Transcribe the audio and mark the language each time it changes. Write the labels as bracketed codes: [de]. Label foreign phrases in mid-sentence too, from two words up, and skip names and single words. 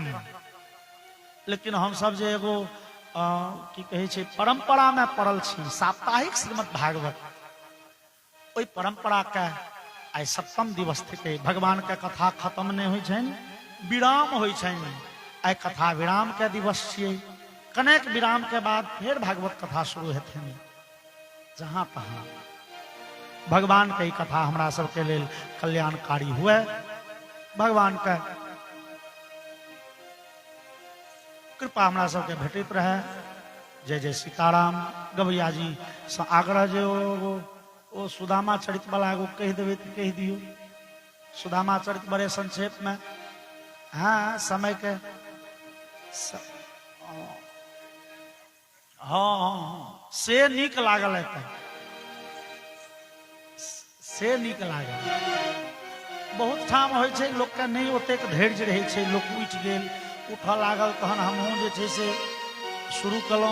[mai] लेकिन हम सब जे एगो की कहे छै परंपरा में पड़ल छी, साप्ताहिक श्रीमद् भागवत, ओहि परंपरा के आइ 7म दिवस थे। भगवान के कथा खत्म नहीं होइ छनि, विराम होइ छनि। आइ कथा विराम के दिवस छियै। कनेक विराम के बाद फिर भागवत कथा शुरू हेथिन। जहां तहां भगवान के कथा हमरा सबके लेल कल्याणकारी हुए। भगवान के कृपा हमरा सबके भेटैत रहे। जय जय सीताराम। गवैया जी से आग्रह जे ओ सुदामा चरित वाला एगो कह देवे तो कह दियो। सुदामा चरित बड़े संक्षेप में, हाँ समय के हाँ से नीक लागल है, से नीक लागल। बहुत ठाम होइ छै लोक के नहीं ओतेक धैर्य रहै छै, लोक उठि गेल, उठऽ लागल, तहन हमहूँ जे छै से शुरू कलहुँ।